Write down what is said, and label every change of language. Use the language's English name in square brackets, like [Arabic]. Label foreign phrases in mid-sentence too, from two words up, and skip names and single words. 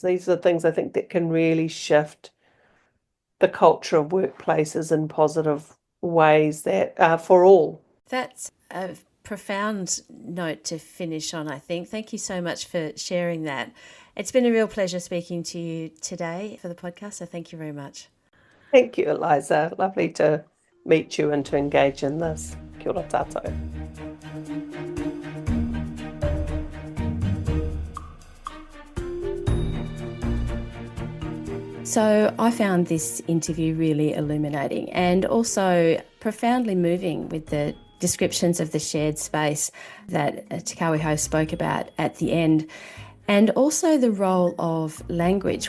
[English] These are the things I think that can really shift the culture of workplaces in positive ways that for all. That's a profound note to finish on, I think. Thank you so much for sharing that. It's been a real pleasure speaking to you today for the podcast, so thank you very much. Thank you, Eliza. Lovely to meet you and to engage in this. [Māori] Kia ora tātou. [English] So I found this interview really illuminating and also profoundly moving with the descriptions of the shared space that Te Kawe spoke about at the end, and also the role of language.